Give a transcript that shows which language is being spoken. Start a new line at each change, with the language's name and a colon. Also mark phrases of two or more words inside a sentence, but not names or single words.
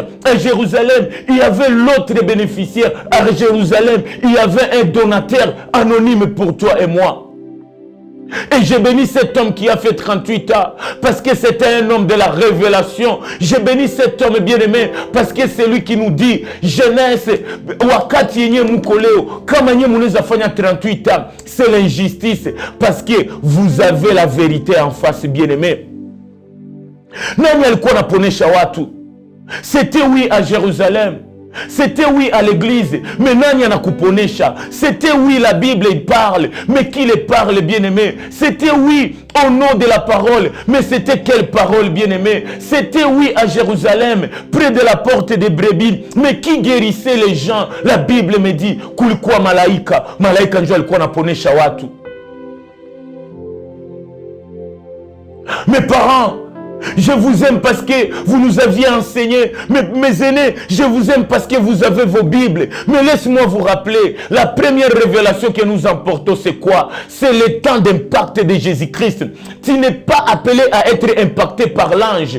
French: En Jérusalem, il y avait l'autre bénéficiaire. En Jérusalem, il y avait un donateur anonyme pour toi et moi. Et j'ai béni cet homme qui a fait 38 ans parce que c'était un homme de la révélation. J'ai béni cet homme bien-aimé parce que c'est lui qui nous dit jeunesse,
Swahili: wakati yenye mukoleo, kama nye muneza fanya
French: 38 ans, c'est l'injustice parce que vous avez la vérité en face, bien-aimé.
Swahili: Nani alikuwa anaponesha watu?
French: C'était oui à Jérusalem. C'était oui à l'église, mais
Swahili: nani anakuponesha?
French: C'était oui la Bible il parle, mais qui les parle, bien-aimé? C'était oui au nom de la parole, mais c'était quelle parole, bien-aimé? C'était oui à Jérusalem, près de la porte des brebis, mais qui guérissait les gens? La Bible me dit
Swahili: kulikuwa malaika, malaika ndio alikuwa anaponesha watu.
French: Mes parents, je vous aime parce que vous nous aviez enseigné. Mes aînés, je vous aime parce que vous avez vos Bibles. Mais laisse-moi vous rappeler, la première révélation que nous emportons, c'est quoi? C'est le temps d'impact de Jésus-Christ. Tu n'es pas appelé à être impacté par l'ange.